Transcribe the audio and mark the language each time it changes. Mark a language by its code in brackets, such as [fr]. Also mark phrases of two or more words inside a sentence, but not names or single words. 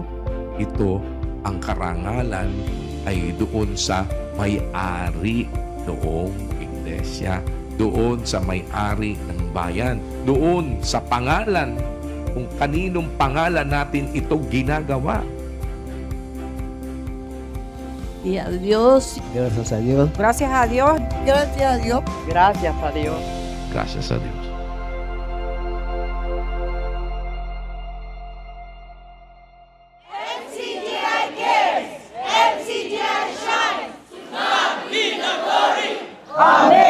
[tl] Ito, ang karangalan ay doon sa may-ari noong iglesia, doon sa may-ari ng bayan, doon sa pangalan, kung kaninong pangalan natin ito ginagawa. [es] Y a Dios. Gracias a Dios. Gracias a Dios. Gracias a Dios. Gracias a Dios. Gracias a Dios. [en] MCGI cares. MCGI shines. To God be the glory.